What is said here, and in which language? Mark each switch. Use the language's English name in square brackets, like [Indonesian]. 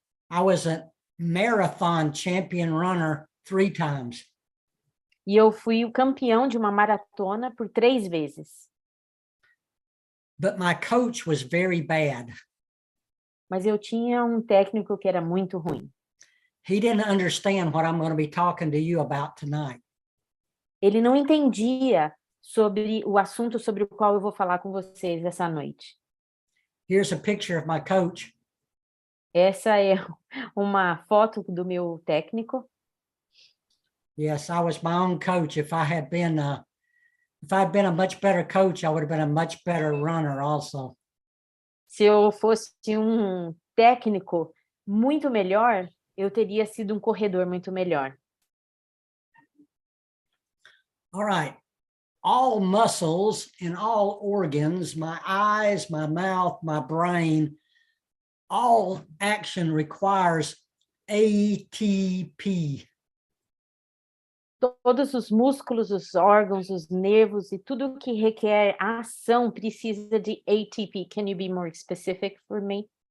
[English] I was a marathon champion runner 3 times. [Portuguese] E eu fui o campeão de uma maratona por 3 vezes. [English] But my coach was very bad. [Portuguese] Mas eu tinha um técnico que era muito ruim. [English] He didn't understand what I'm going to be talking to you about tonight. [Portuguese] Ele não entendia sobre o assunto sobre o qual eu vou falar com vocês essa noite. [English] Here's a picture of my coach. [Portuguese] Essa é uma foto do meu técnico. [English] Yes, I was my own coach. If I had been a much better coach, I would have been a much better runner also. [Portuguese] Se eu fosse um técnico muito melhor, eu teria sido um corredor muito melhor. [English] All right. All muscles and all organs, my eyes, my mouth, my brain, all action requires ATP. [Portuguese] Todos os músculos, os órgãos, os nervos e tudo que requer ação precisa de ATP. [English] Can you be more specific for me?